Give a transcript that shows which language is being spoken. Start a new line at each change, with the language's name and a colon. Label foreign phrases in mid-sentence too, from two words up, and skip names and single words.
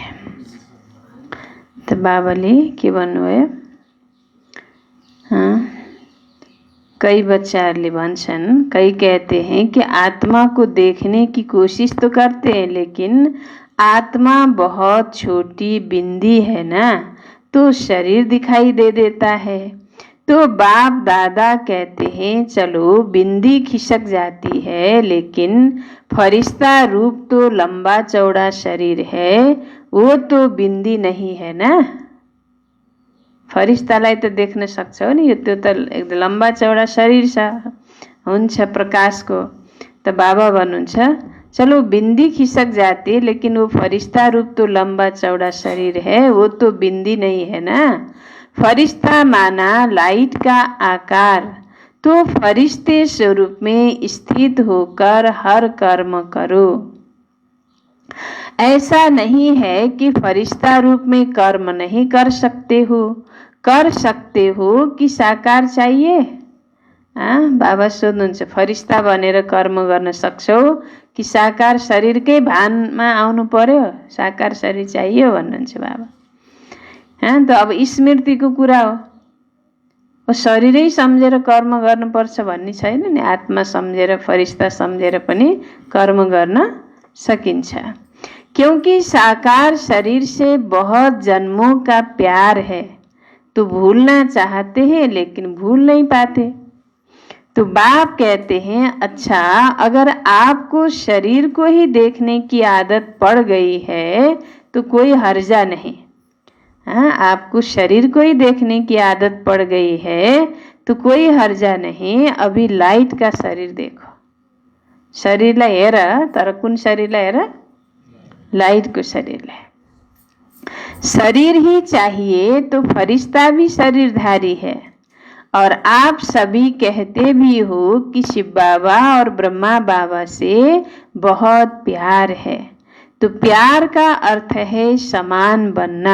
Nepali: तो बाबाले के भन्नुभयो, कई बच्चाहरूले भन्छन्,
Hindi: कई कहते हैं कि आत्मा को देखने की कोशिश तो करते हैं, लेकिन आत्मा बहुत छोटी बिंदी है ना, तो शरीर दिखाई दे देता है। तो बाप दादा कहते हैं चलो बिंदी खिसक जाती है, लेकिन फरिश्ता रूप तो लंबा चौड़ा शरीर है, वो तो बिंदी नहीं है ना।
Nepali: फरिश्तालाई त देख्न सक्छौ नि, यो त्यो त एकदम लम्बा चौडा शरीर छ हुन्छ प्रकाशको। त बाबा भन्नुहुन्छ
Hindi: चलो बिंदी खिसक जाती है, लेकिन वो फरिश्ता रूप तो लंबा चौड़ा शरीर है, वो तो बिंदी नहीं है ना। फरिश्ता माना लाइट का आकार, तो फरिश्ते स्वरूप में स्थित होकर हर कर्म करो। ऐसा नहीं है कि फरिश्ता रूप में कर्म नहीं कर सकते हो कि साकार चाहिए?
Nepali: बाबा सोध्नुहुन्छ, फरिश्ता बनेर कर्म गर्न सक्छौ कि साकार शरीरकै भानमा आउनु पर्यो? साकार शरीर चाहियो भन्नुहुन्छ बाबा। त अब स्मृतिको कुरा हो, शरीरै सम्झेर कर्म गर्नुपर्छ भन्ने छैन नि। आत्मा सम्झेर, फरिश्ता सम्झेर पनि कर्म गर्न सकिन्छ।
Hindi: क्योंकि साकार शरीर से बहुत जन्मों का प्यार है, तो भूलना चाहते हैं लेकिन भूल नहीं पाते। तो बाप कहते हैं, अच्छा अगर आपको शरीर को ही देखने की आदत पड़ गई है तो कोई हर्जा नहीं। आपको शरीर को ही देखने की आदत पड़ गई है तो कोई हर्जा नहीं। अभी लाइट का शरीर देखो,
Nepali: शरीरलाई हेर, तर कुन शरीरलाई हेर? लाइटको शरीरलाई।
Hindi: शरीर ही चाहिए तो फरिश्ता भी शरीरधारी है। और आप सभी कहते भी हो कि शिव बाबा और ब्रह्मा बाबा से बहुत प्यार है। तो प्यार का अर्थ है समान बनना।